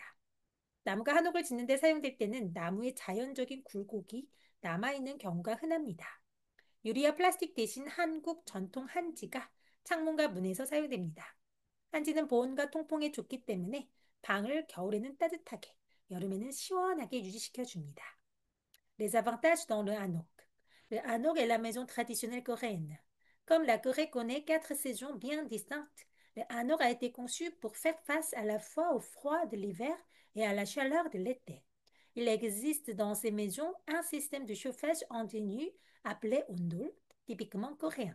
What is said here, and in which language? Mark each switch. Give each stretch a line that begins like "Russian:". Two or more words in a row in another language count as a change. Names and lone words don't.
Korean: 나무가 한옥을 짓는 데 사용될 때는 나무의 자연적인 굴곡이 남아있는 경우가 흔합니다. 유리와 플라스틱 대신 한국 전통 한지가 창문과 문에서 사용됩니다. 한지는 보온과 통풍에 좋기 때문에 방을 겨울에는 따뜻하게, 여름에는 시원하게 유지시켜 줍니다.
French: Les avantages dans le hanok. Le hanok est la maison traditionnelle coréenne. Comme la Corée connaît 4 saisons bien distinctes, le hanok a été conçu pour faire face à la fois au froid de l'hiver et à la chaleur de l'été. Il existe dans ces maisons un système de chauffage continu appelé ondol, typiquement coréen.